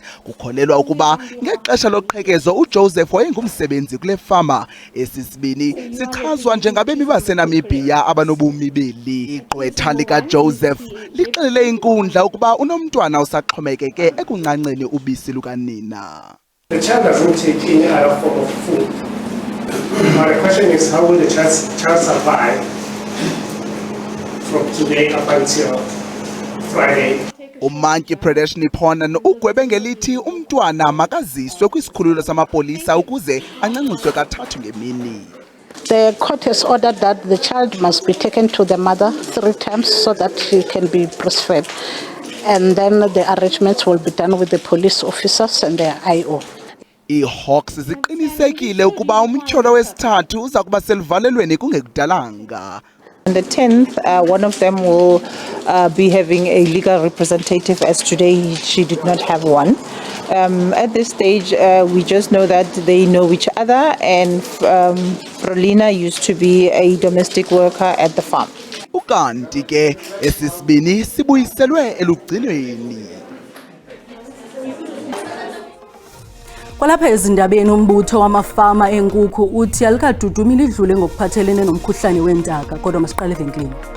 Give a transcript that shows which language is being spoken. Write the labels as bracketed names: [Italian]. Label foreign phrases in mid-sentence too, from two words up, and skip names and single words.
[Xhosa] Kukholelwa ukuba ngexesha loqhekezo uJoseph wayengumsebenzi kule fama. Esisibini sichazwa njengabemi baseNamibia abanobumi beli. Igqwetha likaJoseph lixelele inkundla ukuba unomntwana usaxhomekeke ekuncanceni ubisi lukanina. [English] The child doesn't take any other form of food. Now the question is, how will the child survive from today up until Friday? [Xhosa] Umantyi Pradesh Niphona ugwebe ngelithi umntwana makaziswe kwisikhululo samapolisa ukuze ancanciswe kathathu ngemini. [English] The court has ordered that the child must be taken to the mother 3 times so that she can be breastfed. And then the arrangements will be done with the police officers and the IO. [Xhosa] IHawks ziqinisekile ukuba umtyholo wesithathu uza kuba selivalelweni kungekudalanga. [English] On the 10th, one of them will be having a legal representative, as today she did not have one. At this stage, we just know that they know each other, and Frolina used to be a domestic worker at the farm. [Xhosa] Ukanti ke esisibini sibuyiselwe elugcinweni. Kwalapha ezindabeni umbutho wamafama enkukhu uthi alikadudumile idlule ngokuphathelene nomkhuhlane wentaka, kodwa masiqale evenkileni.